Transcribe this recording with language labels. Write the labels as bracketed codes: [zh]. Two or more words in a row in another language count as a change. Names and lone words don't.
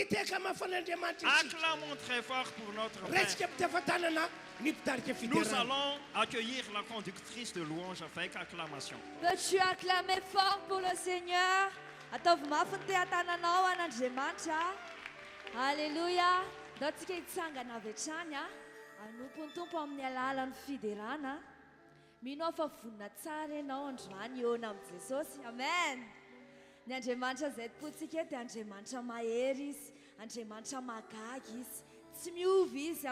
[fr] Acclamons très fort pour notre Père. Nous allons accueillir la conductrice de louange avec acclamation. Peux-tu acclamer fort pour le Seigneur? Alléluia. [mg] Datsika hitsangana avy hatrany anompy ny tompo amin'ny alalan'ny fiderana. Mino fa vonina tsara ianao androany eo amin'i Jesosy. Amen. Ny Andriamanitra izay topontsika dia Andriamanitra mahery izy, Andriamanitra magagy izy, tsy miovy izy.